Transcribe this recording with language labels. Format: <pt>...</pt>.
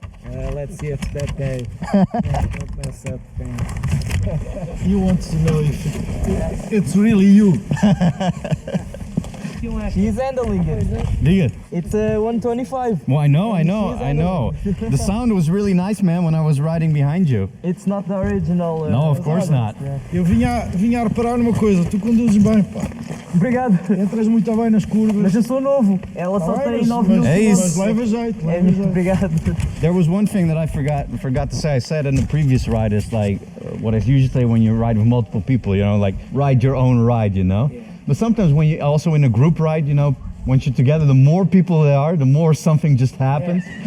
<en>Let's see if that guy don't mess up things. He wants to know if it's really you. He's handling it. Dig it. It's 125. Well, I know. The sound was really nice, man, when I was riding behind you. It's not the original. No, of course not.</en> <pt>Eu vinha a reparar numa coisa, tu conduzes bem, pá. Obrigado. Entras muito bem nas curvas. Mas eu sou novo. Ela só tem 9 mil É isso. Mas leva jeito, É, leva jeito. obrigado.</pt> <en>There was one thing that I forgot to say. I said in the previous ride is like what I usually say when you ride with multiple people, you know, like ride your own ride, you know. Yeah. But sometimes when you also in a group ride, you know, once you're together, the more people there are, the more something just happens.</en>